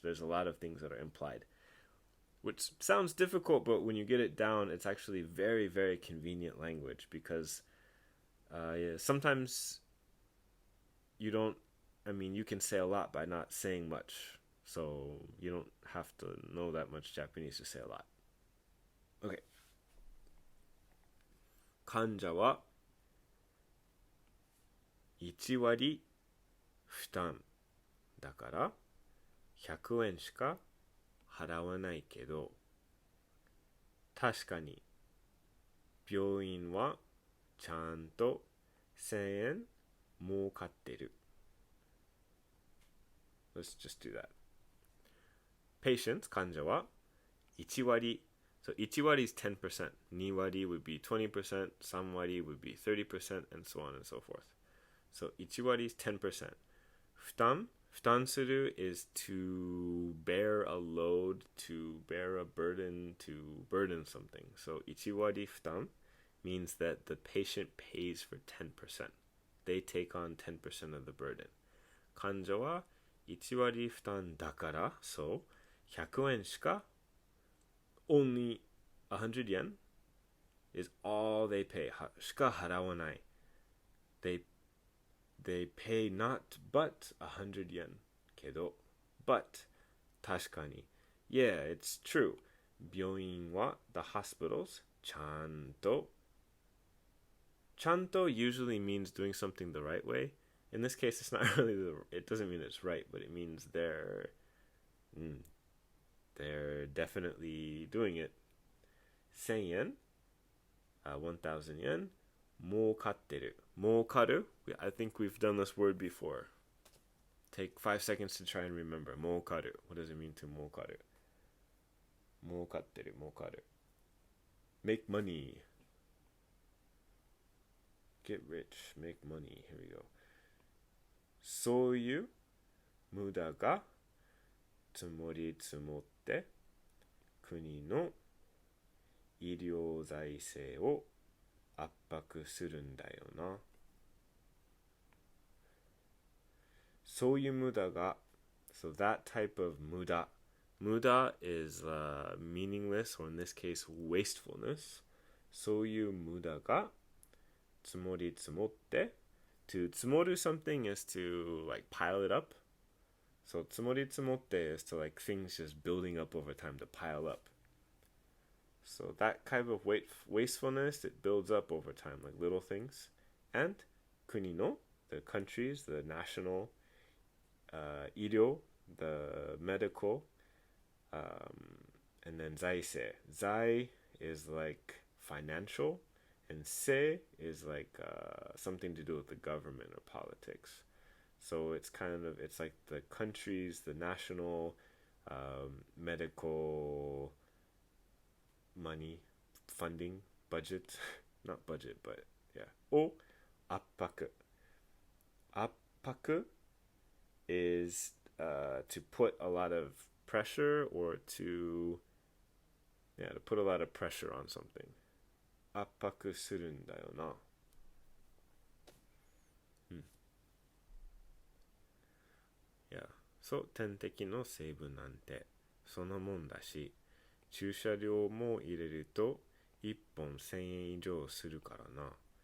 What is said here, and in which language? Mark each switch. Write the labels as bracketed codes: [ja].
[en] There's a lot of things that are implied, which sounds difficult, but when you get it down, it's actually very, very convenient language because sometimes you can say a lot by not saying much. So you don't have to know that much Japanese to say a lot. Okay. [ja] 患者は1割負担だから100円しか払わないけど、確かに病院はちゃんと1000円儲かってる. [en] Let's just do that. Patients, [ja] 患者は1割. [en] So 1割 is 10%. 2割 would be 20%. 3割 would be 30%, and so on and so forth. So 1割 is 10%. 負担する is to bear a load, to bear a burden, to burden something. So 1割負担 means that the patient pays for 10%. They take on 10% of the burden. [ja] 患者は1割負担だから, [en] so [ja] 100円しか [en] only 100 yen is all they pay. [ja] しか払わない. [en] They pay not but 100 yen. [ja] けど [en] but [ja] 確かに [en] yeah, it's true. [ja] 病院は [en] the hospitals [ja] ちゃんと [en] usually means doing something the right way. In this case, it's not really it doesn't mean it's right, but it means they're definitely doing it. 1000 yen, 1,000 yen, [ja] 儲かってる. 儲かる? [en] I think we've done this word before. Take 5 seconds to try and remember. [ja] 儲かる. [en] What does it mean to [ja] 儲かる? 儲かってる, 儲かる. [en] Make money. Get rich. Make money. Here we go. [ja] そういう無駄が積もり積もって国の医療財政を圧迫するんだよな。そういう無駄が [en] so that type of 無駄 muda is meaningless, or in this case wastefulness. [ja] そういう無駄が積もり積もって [en] to [ja] 積もる [en] something is to like pile it up. So [ja] 積もり積もって [en] is to like things just building up over time, to pile up. So that kind of wastefulness, it builds up over time, like little things. And [ja] 国の [en] the countries, the national [ja] 医療 [en] the medical, and then [ja] 財政. [en] 財 is like financial, and se is like something to do with the government or politics. So it's like the countries, the national medical money, funding, budget, not budget, but yeah. [ja] を圧迫. [en] 圧迫 is to put a lot of pressure or to Yeah, to put a lot of pressure on something. [ja] 圧迫するんだよな。うん。いや、そう、点滴の成分なんてそのもんだし、注射料も入れると1本1000円以上するからな。